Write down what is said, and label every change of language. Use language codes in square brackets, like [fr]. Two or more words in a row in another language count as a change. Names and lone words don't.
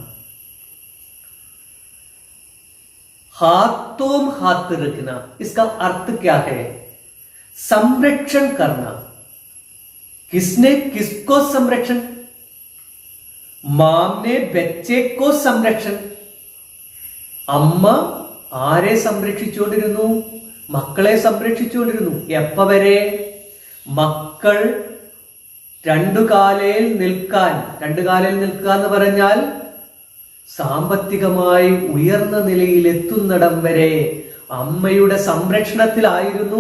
[hi] हाथों में हाथ रखना, इसका अर्थ क्या है? संरक्षण करना. किसने किसको संरक्षण? माम ने बच्चे को संरक्षण. [ml] അമ്മ ആരെ സംരക്ഷിച്ചുകൊണ്ടിരുന്നു? മക്കളെ സംരക്ഷിച്ചുകൊണ്ടിരുന്നു. എപ്പ വരെ? മക്കൾ രണ്ടു കാലയിൽ നിൽക്കാൻ എന്ന് പറഞ്ഞാൽ സാമ്പത്തികമായി ഉയർന്ന നിലയിൽ എത്തുന്നിടം വരെ അമ്മയുടെ സംരക്ഷണത്തിലായിരുന്നു.